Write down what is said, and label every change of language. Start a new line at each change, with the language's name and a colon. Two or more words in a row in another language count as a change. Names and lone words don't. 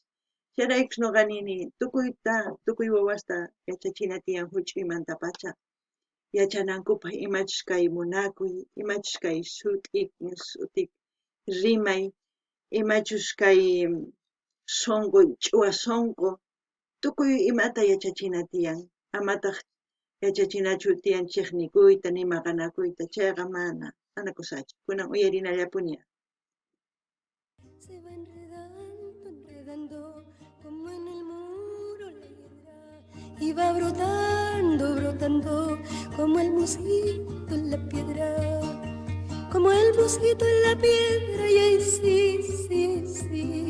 Quechua: Chayraykus ñuqa nini tukuy wawasta yachachina tiyan huch'uymanta-pacha yachanankupaq imachus kay munakuy, imachus kay sut'ik rimay, imachus kay sunqu ch'uwa sunqu, tukuy imata yachachina tiyan. Amataq yachachinachu tiyan chiqnikuyta ni maqanakuyta, chayqa mana kusachu. Kunan uyarinallapuni.
Spanish: Se va enredando, enredando, como en el muro la hiedra, y va brotando, brotando, como el mosquito en la piedra, como el mosquito en la piedra, y ahí sí, sí, sí.